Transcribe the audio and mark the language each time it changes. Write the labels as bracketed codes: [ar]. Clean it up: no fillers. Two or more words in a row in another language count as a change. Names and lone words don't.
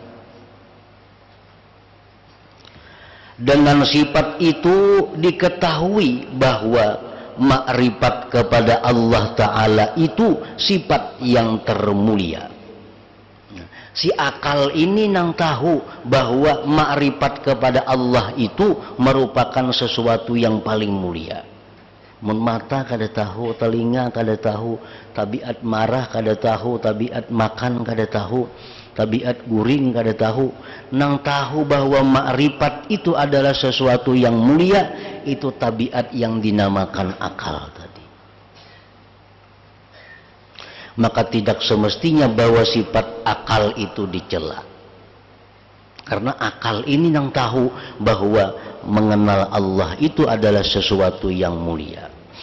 [id] Dengan sifat itu diketahui bahwa makrifat kepada Allah Ta'ala itu sifat yang termulia. Si akal ini nang tahu bahwa makrifat kepada Allah itu merupakan sesuatu yang paling mulia. [bjn] Mun mata kada tahu, telinga kada tahu, tabiat marah kada tahu, tabiat makan kada tahu, tabiat guring kada tahu. [id] Nang tahu bahwa makrifat itu adalah sesuatu yang mulia, itu tabiat yang dinamakan akal tadi. maka tidak semestinya bahwa sifat akal itu dicela. Karena akal ini yang tahu bahwa mengenal Allah itu adalah sesuatu yang mulia.